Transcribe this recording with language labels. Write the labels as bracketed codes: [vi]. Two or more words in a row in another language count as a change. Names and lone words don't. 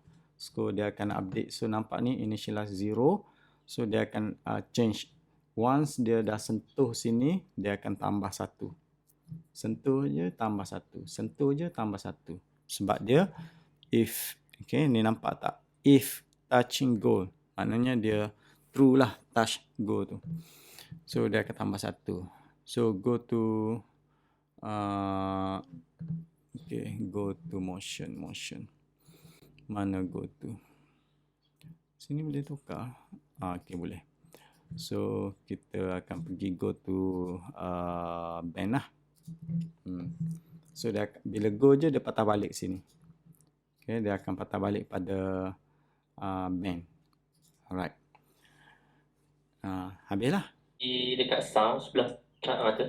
[ms] So dia akan update. So nampak ni initialize 0. So dia akan change. Once dia dah sentuh sini, dia akan tambah 1. Sentuh je tambah 1. Sentuh je tambah 1. Sebab dia if. Okay, ni nampak tak? [en] If touching goal. [ms] Maknanya dia true lah, [en] touch goal [ms] tu. So dia akan tambah 1. So [en] go to go to motion. [ms] Mana [en] go to? [ms] Sini boleh tukar. Okay, boleh. So kita akan pergi [en] go to band [ms] lah. So dia bila go je dia patah balik sini. Okay, dia akan patah balik pada band. Alright. Habislah. Di dekat sound sebelah tu.